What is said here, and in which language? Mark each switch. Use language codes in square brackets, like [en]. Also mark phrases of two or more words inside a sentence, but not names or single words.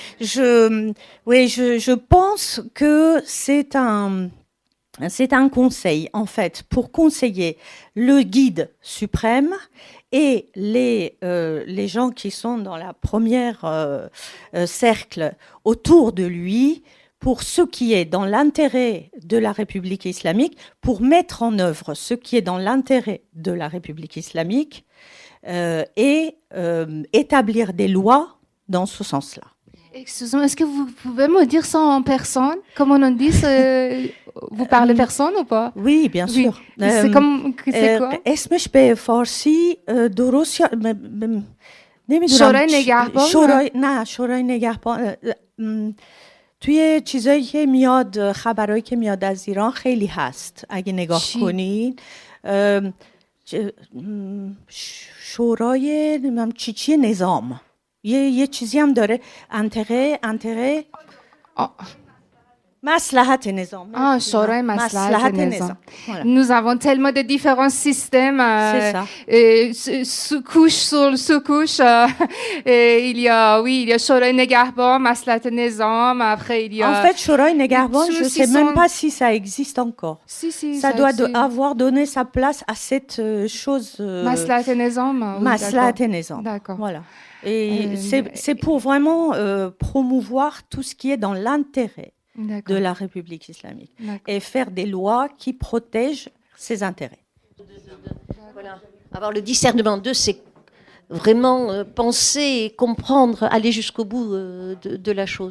[fr] je pense que c'est un conseil en fait pour conseiller le guide suprême et les gens qui sont dans la première cercle autour de lui, pour ce qui est dans l'intérêt de la République islamique, pour mettre en œuvre ce qui est dans l'intérêt de la République islamique et établir des lois dans ce sens-là. Excusez-moi, est-ce que vous pouvez me dire ça en personne? Comment on dit? Vous parlez personne ou pas? Oui, bien sûr. C'est quoi? [fa] اسمش به فارسی درست نمیدونم. شورای نگهبان؟ شورای نگهبان توی چیزایی که میاد، خبرایی که میاد از ایران خیلی هست اگه نگاه کنین. شورای نمیدونم چی نظام یه چیزی هم داره، انتقه مصلحت نظام. شورای مصلحت نظام. [fr] Nous avons tellement de différents systèmes. Sous-couche sur sous-couche. Il y a [fa] شورای نگهبان, مصلحت نظام. [fr] Après, il y a... En fait, [fa] شورای نگهبان, [fr] je ne sais même pas si ça existe encore. Si, ça doit avoir donné sa place à cette chose. [fa] مصلحت نظام. مصلحت نظام. [fr] D'accord. Voilà. Et c'est pour vraiment promouvoir tout ce qui est dans l'intérêt de la République islamique et faire des lois qui protègent ses intérêts. Voilà. Avoir le discernement d'eux, c'est vraiment penser et comprendre, aller jusqu'au bout de la chose.